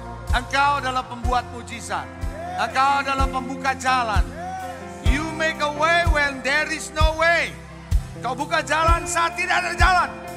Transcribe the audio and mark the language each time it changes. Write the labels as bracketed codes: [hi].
[id] Engkau adalah pembuat mujizat. Engkau adalah pembuka jalan. [en] You make a way when there is no way. [id] Kau buka jalan saat tidak ada jalan.